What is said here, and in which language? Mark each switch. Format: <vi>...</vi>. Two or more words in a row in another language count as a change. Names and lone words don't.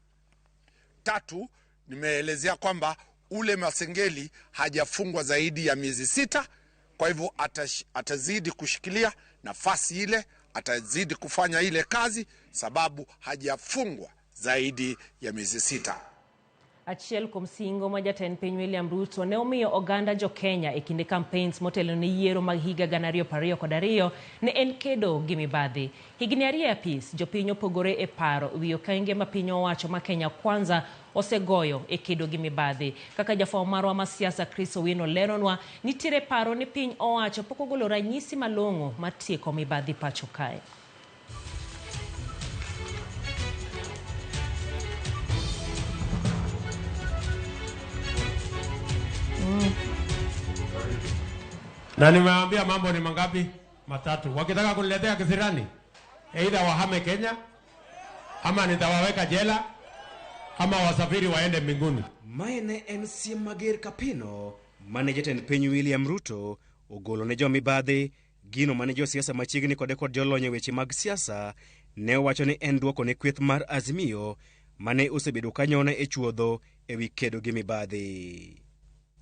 <sw>3, nimeelezea kwamba ule Masengeli hajafungwa zaidi ya miezi 6, kwa hivyo atazidi kushikilia nafasi ile, atazidi kufanya ile kazi sababu hajafungwa zaidi ya miezi 6.</sw> <luo>Achiel kuom singo ma jatend piny William Ruto ne omiyo oganda jo Kenya e kinde campaigns motelo ne yiero mag higa 2022 ne en kedo gi mibadhi. Higni 2 apis jopiny opogore e paro wi okenge ma piny owacho ma Kenya Kwanza osegoyo e kedo gi mibadhi. Kaka jafwambo marwa ma siasa Chris Owino leronwa, nitiere paro ni piny owacho pok ogolo ranyisi malong'o mar tieko mibadhi pacho kae.</luo> <sw>Na nimewaambia mambo ni mangapi? Matatu. Wakitaka kuniletea kisirani, either wahame Kenya, ama nitawaweka jela, ama wasafiri waende mbinguni.</sw> <luo>Maene en siem mager kapino mane jatend piny William Ruto ogolo ne jo mibadhi, gino mane jo siasa machiegni kod jolony weche mag siasa ne owacho ni en duoko ne kweth mar Azimio mane osebedo kanyone e chuodho ewi kedo gi mibadhi.</luo>